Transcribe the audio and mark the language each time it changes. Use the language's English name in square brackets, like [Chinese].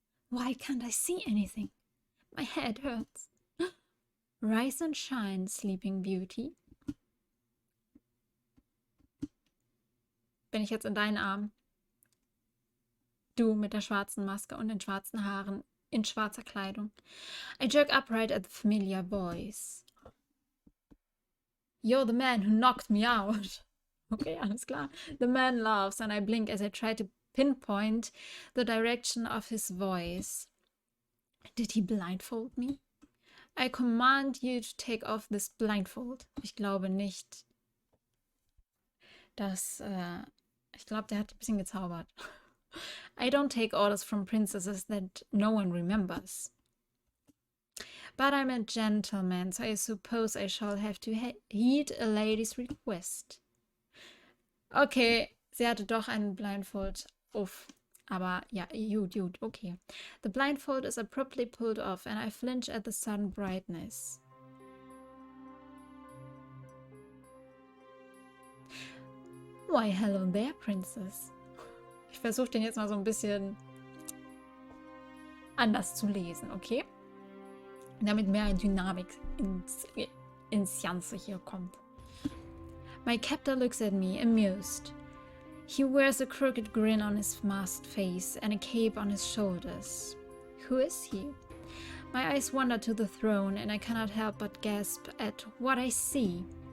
[English] Why can't I see anything? My head hurts. Rise and shine, Sleeping Beauty. [German] Bin ich jetzt in deinen Armen? Du mit der schwarzen Maske und den schwarzen Haaren in schwarzer Kleidung. [English] I jerk upright at the familiar voice. You're the man who knocked me out. [German] Okay, alles klar. [English] The man laughs and I blink as I try to pinpoint the direction of his voice. Did he blindfold me? I command you to take off this blindfold. [German] Ich glaube nicht, dass... ich glaube, der hat ein bisschen gezaubert. [English] I don't take orders from princesses that no one remembers. But I'm a gentleman, so I suppose I shall have to heed a lady's request. [German] Okay, sie hatte doch einen Blindfold auf. Aber ja, gut, okay. [English] The blindfold is abruptly pulled off and I flinch at the sudden brightness. Why, hello there, princess. [German] Ich versuche den jetzt mal so ein bisschen anders zu lesen, okay? Damit mehr Dynamik ins Ganze hier kommt. [English] My captor looks at me, amused. He wears a crooked grin on his masked face and a cape on his shoulders. Who is he? My eyes wander to the throne and I cannot help but gasp at what I see.